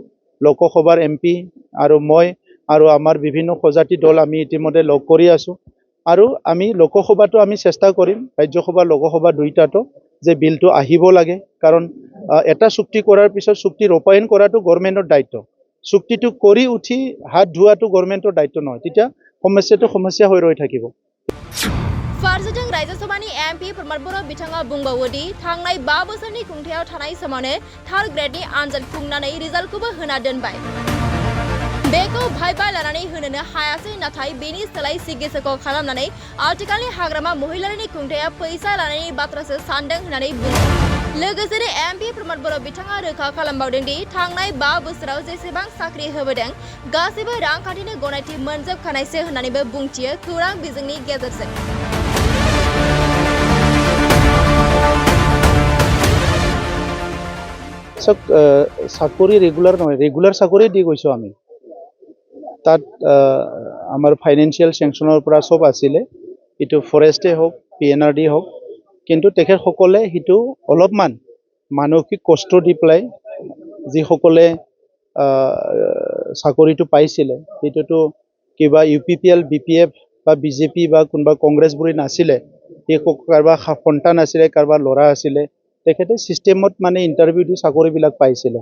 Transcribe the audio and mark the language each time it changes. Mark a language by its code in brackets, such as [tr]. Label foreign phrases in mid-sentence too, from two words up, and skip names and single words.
[as] লোকসভাৰ এমপি আৰু মই আৰু আমাৰ বিভিন্ন প্ৰজাতি দল আমি ইতিমধ্যে লগ কৰি আছোঁ আৰু আমি লোকসভাতো আমি চেষ্টা কৰিম ৰাজ্যসভা লোকসভা দুইটাতো যে বিলটো আহিব লাগে কাৰণ এটা চুক্তি কৰাৰ পিছত চুক্তি ৰূপায়ণ কৰাটো গভৰ্ণমেণ্টৰ দায়িত্ব। চুক্তিটো কৰি উঠি হাত ধোৱাটো গভৰ্ণমেণ্টৰ দায়িত্ব নহয়, তেতিয়া সমস্যা হৈ ৰৈ থাকিব। [brx] फारसेथिं राज्यसभानि एमपि प्रमद बर' बिथाङा बुंबावो दि थांनाय 5 बोसोरनि खुंथायाव थानाय समावनो 3rd ग्रेडनि आनजाद खुंनानै रिजाल्टखौबो होना दोनबाय। बेखौ भाइबा लानानै होनोनो हायासै नाथाय बेनि सोलाय सिगिसक खालामनानै आथिखालनि हाग्रामा महिलारिनि खुंथाया फैसा लानायनि बाथ्रासो सानदों होननानै बुङो। लोगोसेनो एमपि प्रमद बर' बिथाङा रोखा खालामबावदों दि थांनाय 5 बोसोराव जेसेबां साख्रि होबोदों गासैबो रांखान्थिनि गनायथि मोनजोबखानायसो होननानैबो बुंथियो खौरां बिजोंनि गेजेरजों। [as] চাকৰি ৰেগুলাৰ নহয়, ৰেগুলাৰ চাকৰি দি গৈছোঁ আমি। তাত আমাৰ [en] financial sanctionৰ [as] পৰা চব আছিলে, এইটো ফৰেষ্টে হওক PNRD হওক, কিন্তু তেখেতসকলে সেইটো অলপমান মানসিক কষ্ট দি পেলাই যিসকলে চাকৰিটো পাইছিলে সেইটোতো কিবা UPPL BPF বা BJP বা কোনোবা কংগ্ৰেছবোৰে নাছিলে, সেই কাৰোবাৰ সন্তান আছিলে, কাৰোবাৰ ল'ৰা আছিলে, তেখেতে ছিষ্টেমত মানে ইণ্টাৰভিউ দি চাকৰিবিলাক পাইছিলে।